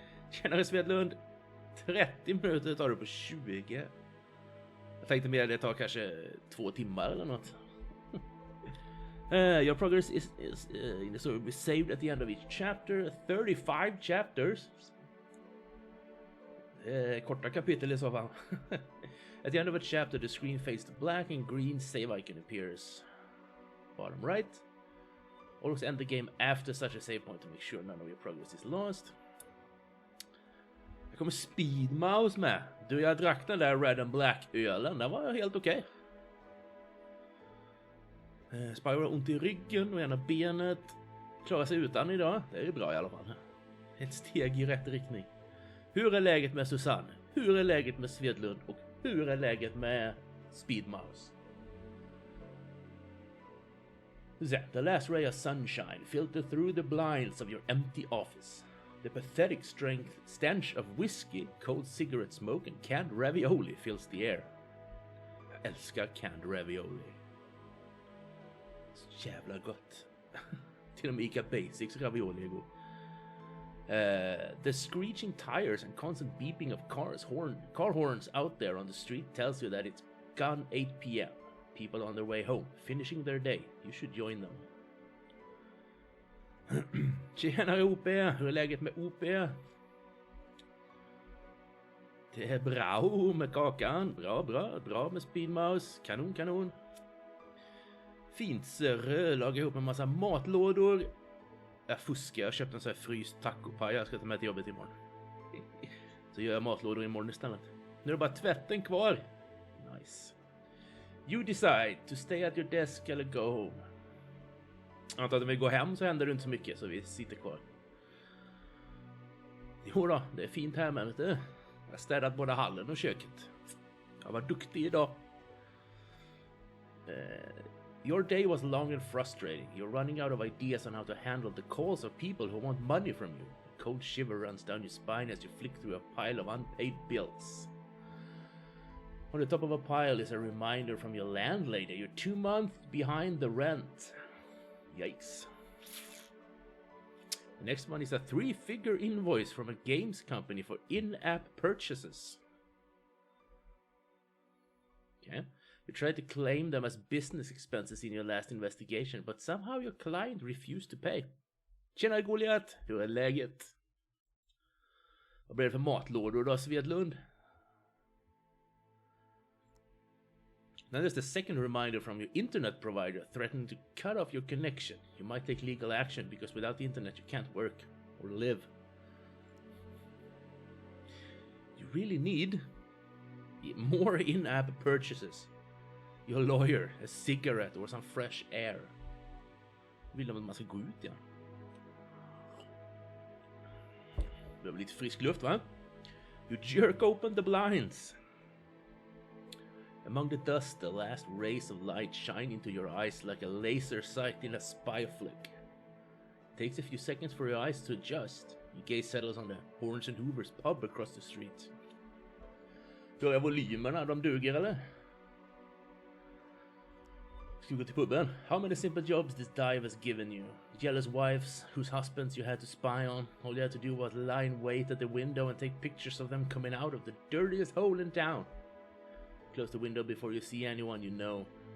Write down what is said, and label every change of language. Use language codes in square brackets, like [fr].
[sv] Tjenare Svedlund, 30 minuter tar du på 20. Jag tänkte mer det tar kanske 2 timmar eller något. [en] Your progress is in the story will be saved at the end of each chapter. 35 chapters. [sv] Korta kapitel i så fall. [en] At the end of a chapter the screen fades to black and green save icon appears. Bottom right. Always end the game after such a save point to make sure none of your progress is lost. [sv] Det kommer Speed Mouse med. Du, jag drack den där Red and Black ölen. Den var helt okej. Spyro har ont i ryggen och ena benet. Klarar sig utan idag. Det är ju bra i alla fall. Ett steg i rätt riktning. Hur är läget med Susanne? Hur är läget med Svedlund? Och hur är läget med Speed Mouse? [en] The last ray of sunshine filtered through the blinds of your empty office. The pathetic stench of whiskey, cold cigarette smoke and canned ravioli fills the air. [sv] Jag älskar canned ravioli. Så jävla gott. Till och med Ica Basics ravioli är god. [en] The screeching tires and constant beeping of car horns out there on the street tells you that it's gone 8 p.m. People on their way home, finishing their day. You should join them. [sv] Tjenare OP, hur är läget med OP? Det är bra med kakan. Bra med Speedmouse. Kanon. Fint sir, lagar ihop en massa matlådor. Jag fuskar, jag köpte en sån här fryst tacopaj. Jag ska ta med till jobbet imorgon. Så gör jag matlådor imorgon istället. Nu är det bara tvätten kvar. [en] Nice. You decide to stay at your desk [sv] eller [en] go home. [sv] Jag antar att om vi går hem så händer det inte så mycket, så vi sitter kvar. Jo då, det är fint här med, vet du. Jag har städat både hallen och köket. Jag var duktig idag. [en] Your day was long and frustrating. You're running out of ideas on how to handle the calls of people who want money from you. A cold shiver runs down your spine as you flick through a pile of unpaid bills. On the top of a pile is a reminder from your landlady. You're 2 months behind the rent. Yikes. The next one is a 3-figure invoice from a games company for in-app purchases. Okay. You tried to claim them as business expenses in your last investigation, but somehow your client refused to pay. [sv] Tjena Goliat, hur är läget? Vad blir det för matlådor då, Svedlund? [en] Now there's the second reminder from your internet provider threatening to cut off your connection. You might take legal action because without the internet you can't work or live. You really need more in-app purchases. Your lawyer, a cigarette or some fresh air. [sv] Vill de att man ska gå ut igen? Behöver lite frisk luft, va? [en] You jerk open the blinds. Among the dust, the last rays of light shine into your eyes like a laser sight in a spy flick. It takes a few seconds for your eyes to adjust. Your gaze settles on the Horns and Hoovers pub across the street. [sv] Då är volymerna, de duger eller? Ska vi gå till puben? [en] How many simple jobs this dive has given you? Jealous wives, whose husbands you had to spy on. All you had to do was lie in wait at the window and take pictures of them coming out of the dirtiest hole in town. Close the window before you see anyone you know.